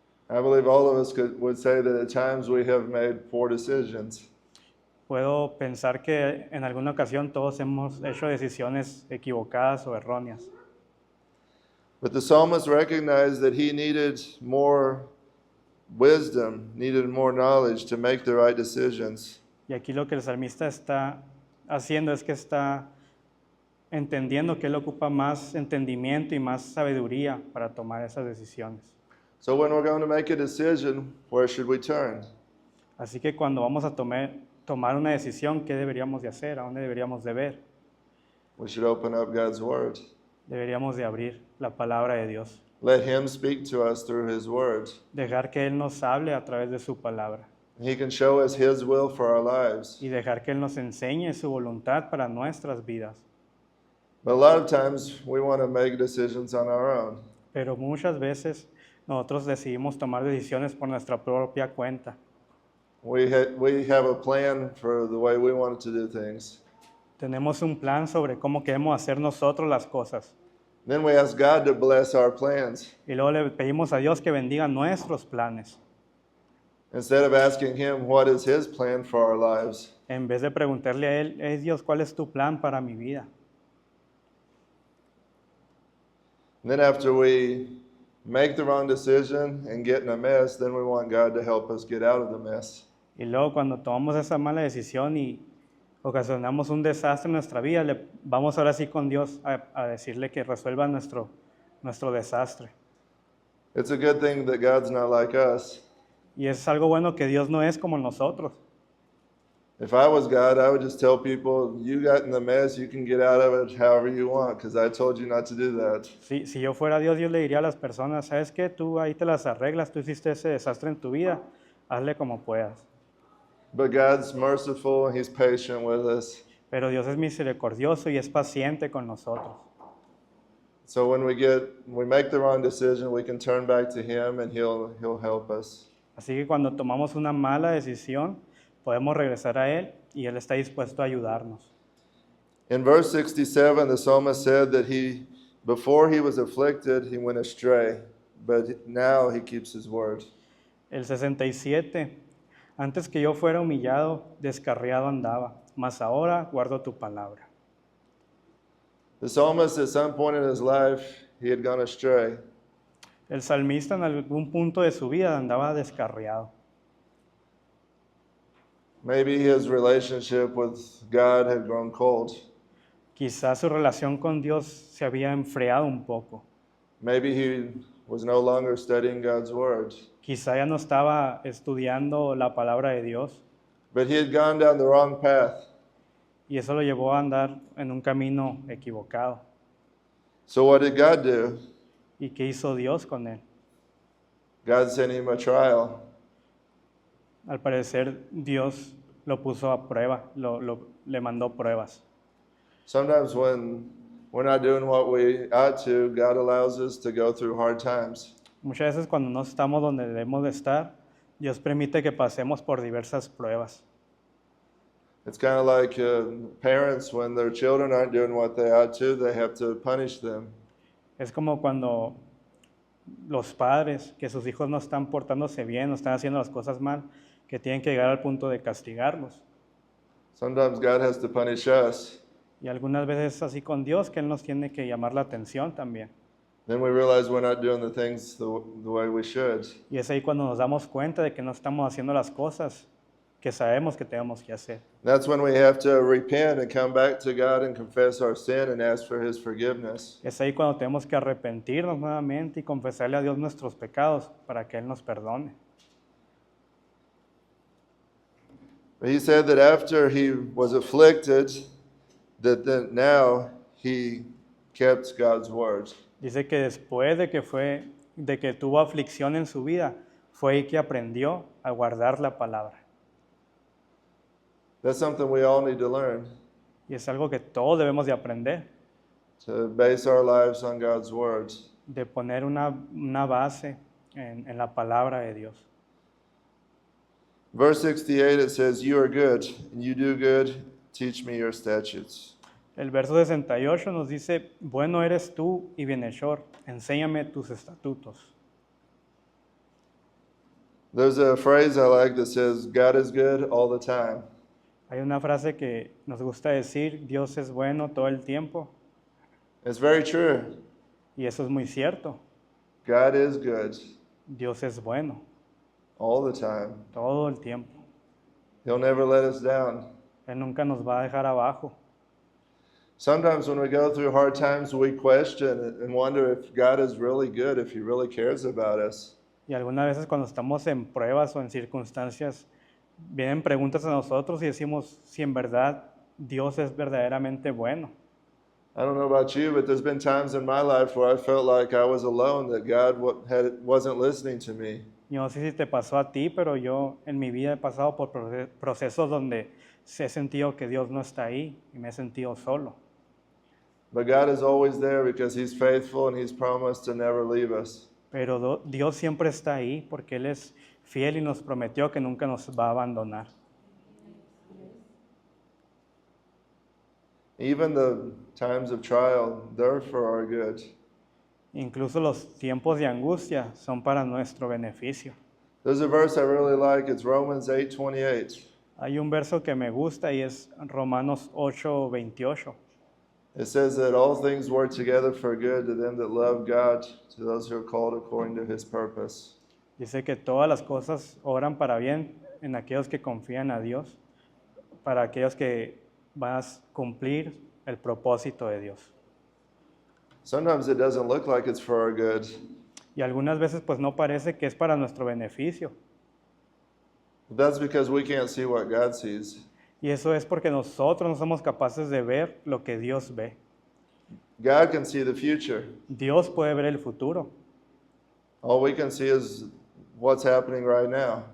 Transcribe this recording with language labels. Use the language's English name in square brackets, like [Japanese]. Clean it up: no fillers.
[English] I believe all of us would say that at times we have made poor decisions. [Spanish] Puedo pensar que en alguna ocasión todos hemos hecho decisiones equivocadas o erróneas. [English] But the psalmist recognized that he needed more wisdom, needed more knowledge to make the right decisions. [Spanish] Y aquí lo que el salmista está haciendo es que está entendiendo que él ocupa más entendimiento y más sabiduría para tomar esas decisiones. [English] So when we're going to make a decision, where should we turn? [Spanish] Así que cuando vamos a tomar una decisión, ¿qué deberíamos de hacer? ¿A dónde deberíamos de ver? [English] We should open up God's word. [Spanish] Deberíamos de abrir la palabra de Dios. [English] Let him speak to us through his word. [Spanish] Dejar que Él nos hable a través de su palabra. [English] He can show us his will for our lives. [Spanish] Y dejar que Él nos enseñe su voluntad para nuestras vidas. [English] But a lot of times we want to make decisions on our own. [Spanish] Pero muchas veces nosotros decidimos tomar decisiones por nuestra propia cuenta. [English] We have a plan for the way we want to do things. [Spanish] Tenemos un plan sobre cómo queremos hacer nosotros las cosas. [English] Then we ask God to bless our plans [Spanish] Y luego le pedimos a Dios que bendiga nuestros planes. [English] instead of asking him what is his plan for our lives. [Spanish] En vez de preguntarle a Él, hey Dios, ¿cuál es tu plan para mi vida? [English] And then after we make the wrong decision and get in a mess, then we want God to help us get out of the mess. [Spanish] Y luego cuando tomamos esa mala decisión y ocasionamos un desastre en nuestra vida, le vamos ahora sí con Dios a decirle que resuelva nuestro desastre. [English] It's a good thing that God's not like us. [Spanish] Y es algo bueno que Dios no es como nosotros. [English] If I was God, I would just tell people, you got in the mess, you can get out of it however you want, because I told you not to do that. [Spanish] Si yo fuera Dios, yo le diría a las personas, ¿sabes qué? Tú ahí te las arreglas, tú hiciste ese desastre en tu vida, hazle como puedas. [English] But God's merciful and he's patient with us. [Spanish] Pero Dios es misericordioso y es paciente con nosotros. [English] So when we make the wrong decision, we can turn back to Him and He'll help us. [Spanish] Así que cuando tomamos una mala decisión, podemos regresar a Él y Él está dispuesto a ayudarnos. [English] In verse 67, the psalmist said that before he was afflicted, he went astray, but now he keeps his word. [Spanish] El 67, antes que yo fuera humillado, descarriado andaba, mas ahora guardo tu palabra. [English] The psalmist, at some point in his life, he had gone astray. [Spanish] El salmista en algún punto de su vida andaba descarriado. [English] Maybe his relationship with God had grown cold. [Spanish] Quizás su relación con Dios se había enfriado un poco. [English] Maybe he was no longer studying God's word. [Spanish] Quizá ya no estaba estudiando la palabra de Dios [English] But he had gone down the wrong path. [Spanish] y eso lo llevó a andar en un camino equivocado. [English] So what did God do? [Spanish] ¿Y qué hizo Dios con él? [English] God sent him a trial. [Spanish] Al parecer Dios lo puso a prueba, le mandó pruebas. [English] Sometimes when we're not doing what we ought to, God allows us to go through hard times. [Spanish] Muchas veces cuando no estamos donde debemos de estar, Dios permite que pasemos por diversas pruebas. [English] It's kind of like parents, when their children aren't doing what they ought to, they have to punish them. [Spanish] Es como cuando los padres, que sus hijos no están portándose bien, no están haciendo las cosas mal, que tienen que llegar al punto de castigarlos. [English] Sometimes God has to punish us. [Spanish] Y algunas veces es así con Dios, que Él nos tiene que llamar la atención también. [English] Then we realize we're not doing the things the way we should. [Spanish] Y es ahí cuando nos damos cuenta de que no estamos haciendo las cosas que sabemos que tenemos que hacer. [English] That's when we have to repent and come back to God and confess our sin and ask for His forgiveness. [Spanish] Es ahí cuando tenemos que arrepentirnos nuevamente y confesarle a Dios nuestros pecados para que Él nos perdone. [English] But He said that after He was afflicted, that then now He kept God's word. [Spanish] Dice que después de que tuvo aflicción en su vida, fue ahí que aprendió a guardar la palabra. [English] That's something we all need to learn, [Spanish] Y es algo que todos debemos de aprender, [English] to base our lives on God's words. [Spanish] de poner una base en la palabra de Dios. [English] Verse 68, it says, "You are good, and you do good. Teach me your statutes." [Spanish] El verso 68 nos dice, bueno eres tú y bienhechor, enséñame tus estatutos. [English] There's a phrase I like that says, "God is good all the time." [Spanish] Hay una frase que nos gusta decir, Dios es bueno todo el tiempo, [English] It's very true. [Spanish] y eso es muy cierto. [English] God is good [Spanish] Dios es bueno [English] all the time. [Spanish] todo el tiempo. [English] He'll never let us down. [Spanish] Él nunca nos va a dejar abajo. [English] Sometimes when we go through hard times, we question and wonder if God is really good, if He really cares about us. [Spanish] Y algunas veces cuando estamos en pruebas o en circunstancias, vienen preguntas a nosotros y decimos si en verdad Dios es verdaderamente bueno. [English] I don't know about you, but there's been times in my life where I felt like I was alone, that God wasn't listening to me. [Spanish] Yo no sé si te pasó a ti, pero yo en mi vida he pasado por procesos donde he sentido que Dios no está ahí y me he sentido solo. [English] But God is always there because He's faithful and He's promised to never leave us. [Spanish] Pero Dios siempre está ahí porque Él es fiel y nos prometió que nunca nos va a abandonar. [English] Even the times of trial, they're for our good. [Spanish] Incluso los tiempos de angustia son para nuestro beneficio. [English] There's a verse I really like. It's Romans 8:28. [Spanish] Hay un verso que me gusta y es Romanos 8:28. [English] It says that all things work together for good to them that love God, to those who are called according to His purpose. [Spanish] Dice que todas las cosas obran para bien en aquellos que confían a Dios, para aquellos que van a cumplir el propósito de Dios. [English] Sometimes it doesn't look like it's for our good. [Spanish] Y algunas veces pues no parece que es para nuestro beneficio. [English] But that's because we can't see what God sees. [Spanish] Y eso es porque nosotros no somos capaces de ver lo que Dios ve. [English] God can see the future. [Spanish] Dios puede ver el futuro. [English] All we can see is what's happening right now.